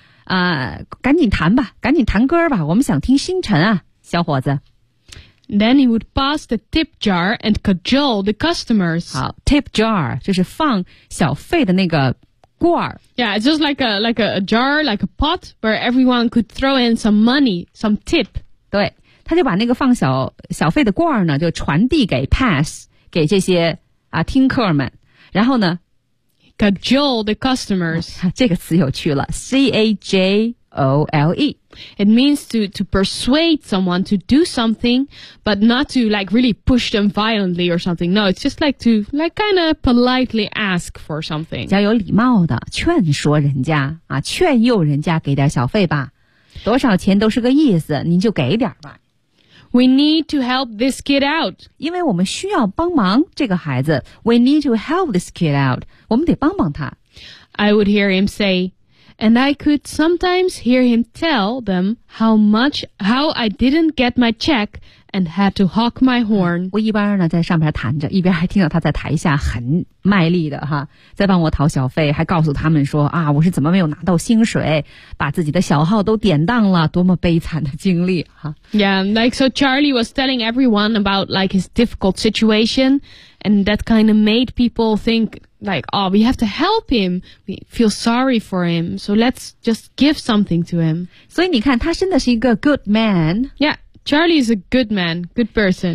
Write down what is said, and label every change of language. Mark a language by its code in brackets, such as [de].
[zh] 啊，赶紧弹吧，赶紧弹歌吧，我们想听星辰啊，小伙子。 [en] Then he would pass the tip jar and cajole the customers. [zh] 好 ,tip jar, 就是放小费的那个罐儿。 [en] Yeah, it's just like a jar, like a pot, where everyone could throw in some money, some tip. [zh] 对。他就把那个放小费的罐儿呢就传递给 pass, 给这些啊听客们。然后呢 [en] ,cajole the customers.、 [zh] 啊、这个词有趣了 ,cajole. [en] It means to persuade someone to do something, but not to like really push them violently or something. No, it's just like to like kind of politely ask for something. [zh] 要有礼貌的劝说人家啊，劝诱人家给点小费吧，多少钱都是个意思，您就给点吧。 [en] We need to help this kid out. [zh] 因为我们需要帮忙这个孩子。 [en] We need to help this kid out. [zh] 我们得帮帮他。 [en] I would hear him say. And I could sometimes hear him tell them how I didn't get my check and had to honk my horn. [zh] 我一边呢在上边弹着，一边还听到他在台下很卖力的哈，在帮我讨小费，还告诉他们说啊，我是怎么没有拿到薪水，把自己的小号都典当了，多么悲惨的经历哈。 [en] Yeah, like so Charlie was telling everyone about like his difficult situation, and that kind of made people think,Like, oh, we have to help him. We feel sorry for him. So let's just give something to him. [zh] 所以你看，他真的是一个 [en] good man. Yeah, Charlie is a good man, good person.